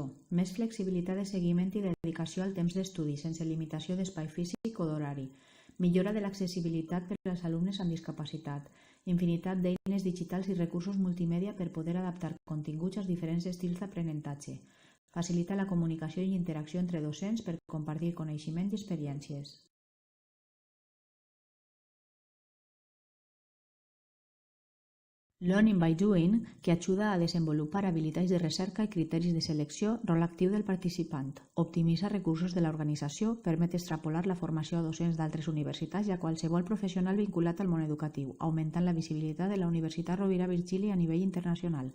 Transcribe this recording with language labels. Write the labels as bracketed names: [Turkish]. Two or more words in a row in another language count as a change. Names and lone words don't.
[Catalan] Més flexibilitat de seguiment i dedicació al temps d'estudi, sense limitació d'espai físic o d'horari. Millora de l'accessibilitat per als alumnes amb discapacitat. Infinitat d'eines digitals i recursos multimèdia per poder adaptar continguts als diferents estils d'aprenentatge. Facilita la comunicació i interacció entre docents per compartir coneixement i experiències. [English] Learning by Doing, [Catalan] que ajuda a desenvolupar habilitats de recerca i criteris de selecció, rol actiu del participant. Optimitza recursos de l'organització, permet extrapolar la formació a docents d'altres universitats i a qualsevol professional vinculat al món educatiu, augmentant la visibilitat de la Universitat Rovira Virgili a nivell internacional.